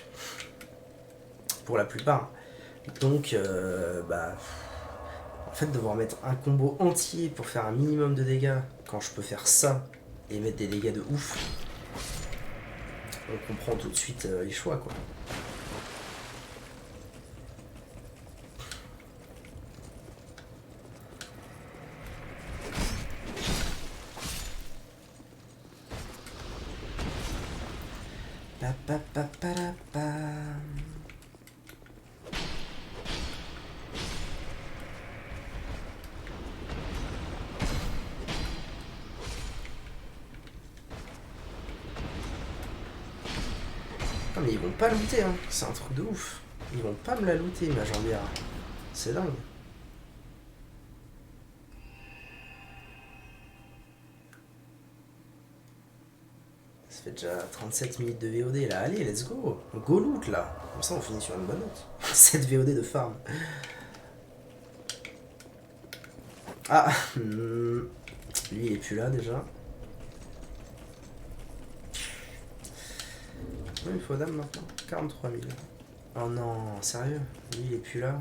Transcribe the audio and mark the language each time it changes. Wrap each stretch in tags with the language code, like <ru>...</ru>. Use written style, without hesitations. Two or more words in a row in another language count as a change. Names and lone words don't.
<fr>Pour la plupart. Donc, en fait, devoir mettre un combo entier pour faire un minimum de dégâts, quand je peux faire ça et mettre des dégâts de ouf, on comprend tout de suite les choix, quoi. Pa, pa, pa, pa, pa. Non mais ils vont pas looter, hein. C'est un truc de ouf. Ils vont pas me la looter, ma jambière. C'est dingue. Ça fait déjà 37 minutes de VOD là. Allez,</fr> <en>let's go.</en> <fr>Go loot là. Comme ça on finit sur une bonne note. 7 VOD de farm. Ah, lui il est plus là déjà. Combien il faut dame maintenant? 43 000. Oh non, sérieux? Lui il est plus là?</fr>